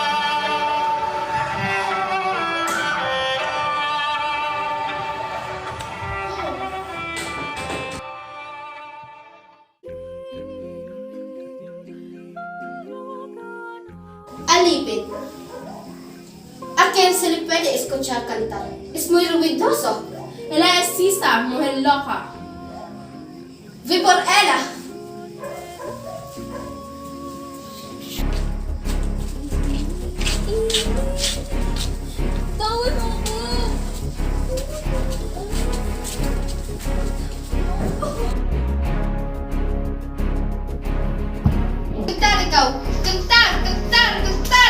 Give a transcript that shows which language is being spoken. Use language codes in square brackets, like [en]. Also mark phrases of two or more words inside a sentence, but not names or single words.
[tl] Alipin. [es] ¿A quién se le puede escuchar cantar? Es muy ruidoso. Ella es Sisa, mujer loca. Ve por ella. [tl] Tawin mo ko! Kantar ikaw! Kantar! Kantar! Kantar!